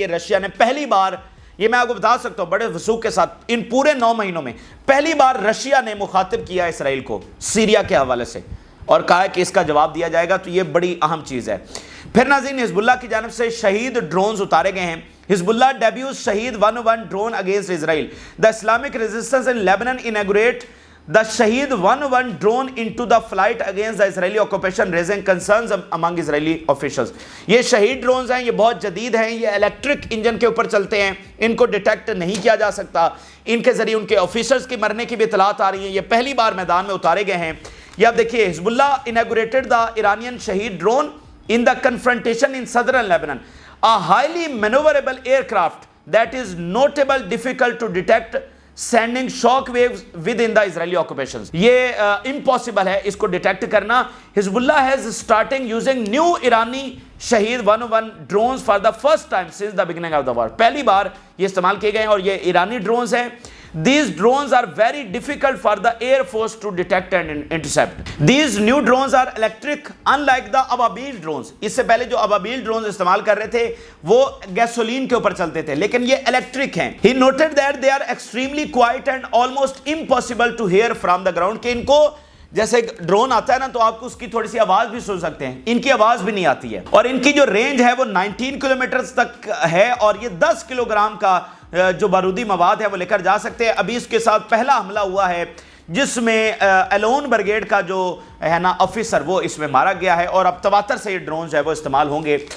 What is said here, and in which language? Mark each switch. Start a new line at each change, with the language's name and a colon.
Urdu: یہ رشیا نے پہلی بار، یہ میں آپ کو بتا سکتا ہوں بڑے وثوق کے ساتھ، ان پورے 9 مہینوں میں پہلی بار رشیا نے مخاطب کیا اسرائیل کو سیریا کے حوالے سے اور کہا ہے کہ اس کا جواب دیا جائے گا. تو یہ بڑی اہم چیز ہے. پھر ناظرین حزب اللہ کی جانب سے شہید ڈرونز اتارے گئے ہیں.
English: Hezbollah debuts Shahed 101 drone against Israel. The Islamic resistance in Lebanon inaugurate the Shahed 101 drone into the flight against the Israeli occupation raising concerns among Israeli officials.
Urdu: یہ شہید ڈرونز ہیں، یہ بہت جدید ہیں، یہ الیکٹرک انجن کے اوپر چلتے ہیں، ان کو ڈیٹیکٹ نہیں کیا جا سکتا، ان کے ذریعے ان کے آفیسرز کی مرنے کی بھی اطلاعات آ رہی ہیں. یہ پہلی بار میدان میں اتارے گئے ہیں. یہ اب دیکھیے
English: Hezbollah inaugurated the Iranian Shahed drone in the confrontation in southern Lebanon, a highly maneuverable aircraft that is notable difficult to detect, sending shock waves within the Israeli occupations.
Urdu: یہ impossible ہے اس کو ڈیٹیکٹ کرنا.
English: Hezbollah has starting using new Irani Shahed 101 drones for the first time since the beginning of the war.
Urdu: پہلی بار یہ استعمال کیے گئے ہیں اور یہ ایرانی ڈرونز ہیں.
English: These drones are very difficult for the Air Force to detect and intercept. These new drones are electric, unlike the Ababil drones.
Urdu: اس سے پہلے جو Ababil drones استعمال کر رہے تھے وہ گیسولین کے اوپر چلتے تھے، لیکن یہ electric ہیں.
English: He noted that they are extremely quiet and almost impossible to hear from the ground.
Urdu: کہ ان کو جیسے ڈرون آتا ہے نا تو آپ کو اس کی تھوڑی سی آواز بھی سن سکتے ہیں، ان کی آواز بھی نہیں آتی ہے. اور ان کی جو رینج ہے وہ 19 کلومیٹرز تک ہے اور یہ 10 کلو گرام کا جو بارودی مواد ہے وہ لے کر جا سکتے ہیں. ابھی اس کے ساتھ پہلا حملہ ہوا ہے جس میں ایلون بریگیڈ کا جو ہے نا آفیسر وہ اس میں مارا گیا ہے اور اب تواتر سے یہ ڈرونز ہے وہ استعمال ہوں گے.